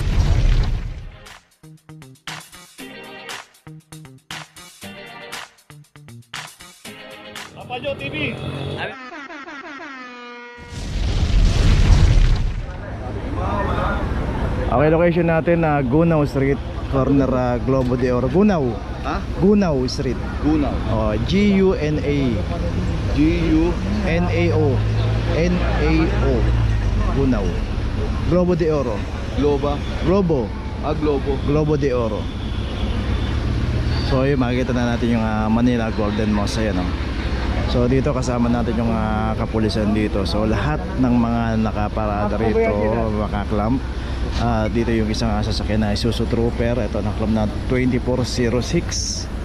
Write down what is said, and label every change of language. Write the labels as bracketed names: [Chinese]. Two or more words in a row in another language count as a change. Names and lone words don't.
[Filipino] Rapadio TV! Okay, location natin na Gunaw Street, corner Globo de Oro. Gunaw. Ha? Gunaw Street. Gunaw. Oh, G-U-N-A. G-U-N-A-O. N-A-O. Gunaw. Globo de Oro. Globa. Globo. Globo. Globo de Oro. So yun, makikita na natin yung Manila Golden Mosque. Ayan, oh. So dito kasama natin yung kapulisan dito. So lahat ng mga nakaparada rito, makaklamp. Dito yung isang sasakyan na Isuzu Trooper. Ito naklam na 2406.